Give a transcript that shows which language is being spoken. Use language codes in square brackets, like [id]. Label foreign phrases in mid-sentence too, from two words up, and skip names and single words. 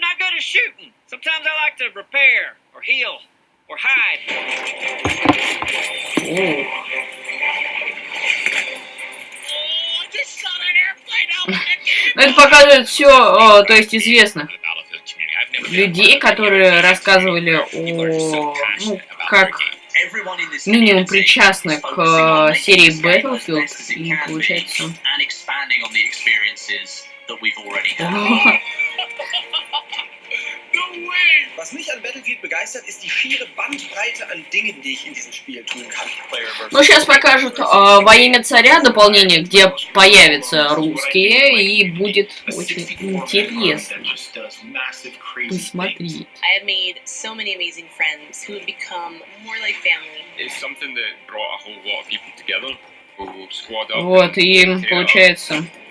[ru] Это показывает все, то есть известных людей, которые рассказывали о, ну, как минимум причастны к серии Battlefield, и получается... [de] Was mich an Battlefield begeistert, ist die schiere Bandbreite an Dingen, die ich in diesem Spiel tun kann. [ru] Ну, сейчас покажут «Во имя царя» дополнение, где появятся русские, и будет очень интересно посмотреть. Вот, и получается...